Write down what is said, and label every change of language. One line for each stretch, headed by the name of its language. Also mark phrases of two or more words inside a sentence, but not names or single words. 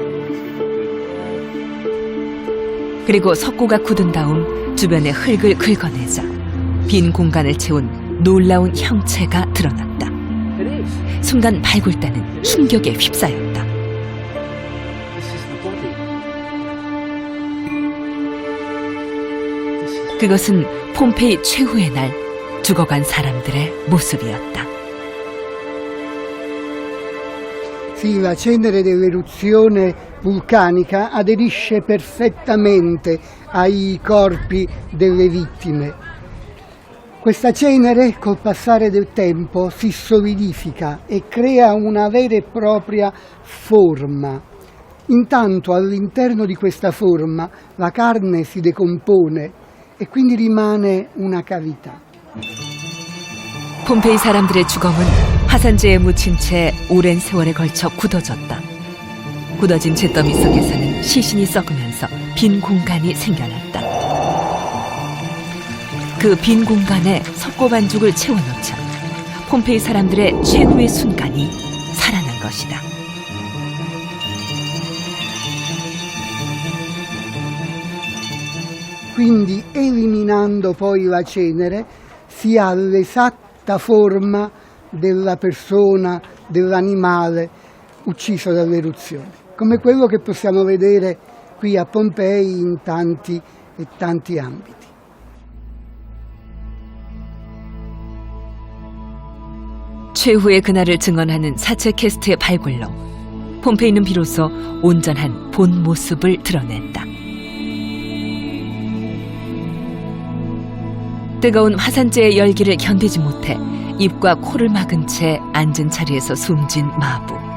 Korean: 그리고 석고가 굳은 다음 주변의 흙을 긁어내자 빈 공간을 채운 놀라운 형체가 드러났다. 순간 발굴대는 충격에 휩싸였다. 그것은 폼페이 최후의 날 죽어간 사람들의 모습이었다.
Italian: Sì, la cenere dell'eruzione vulcanica aderisce perfettamente ai corpi delle vittime. Questa cenere col passare del tempo si solidifica e crea una vera e propria forma. Intanto all'interno di questa forma la carne si decompone e quindi rimane una cavità.
Korean: 폼페이 사람들의 주검은 화산재에 묻힌 채 오랜 세월에 걸쳐 굳어졌다. 굳어진 잿더미 속에서는 시신이 썩으면서 빈 공간이 생겨났다. 그 빈 공간에 석고 반죽을 채워넣자 폼페이 사람들의 최후의 순간이 살아난 것이다.
Italian: Quindi eliminando poi la cenere si ha l'esatta forma della persona, dell'animale ucciso dall'eruzione, come quello che possiamo vedere qui a Pompei in tanti e tanti ambiti.
Korean: 최후의 그날을 증언하는 사체 캐스트의 발굴로 폼페이는 비로소 온전한 본 모습을 드러냈다. 뜨거운 화산재의 열기를 견디지 못해 입과 코를 막은 채 앉은 자리에서 숨진 마부.